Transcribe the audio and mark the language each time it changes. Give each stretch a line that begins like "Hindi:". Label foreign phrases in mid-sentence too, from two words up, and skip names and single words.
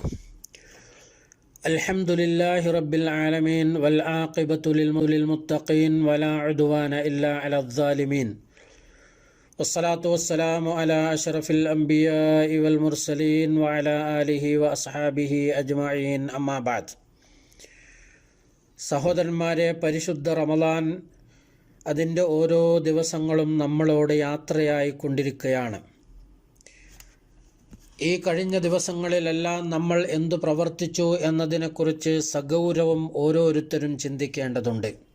Arabic: الحمد لله رب العالمين والعاقبة للمتقين ولا عدوان إلا على الظالمين والصلاة والسلام على أشرف الأنبياء والمرسلين وعلى آله وأصحابه أجمعين أما بعد.
Malayalam: സഹോദരന്മാരെ, പരിശുദ്ധ റമദാൻ അതിൻ്റെ ഓരോ ദിവസങ്ങളും നമ്മളോട് യാത്രയായി കൊണ്ടിരിക്കുകയാണ്. ഈ കഴിഞ്ഞ ദിവസങ്ങളിലെല്ലാം നമ്മൾ എന്തു പ്രവർത്തിച്ചു എന്നതിനെക്കുറിച്ച് സഗൗരവം ഓരോരുത്തരും ചിന്തിക്കേണ്ടതുണ്ട്.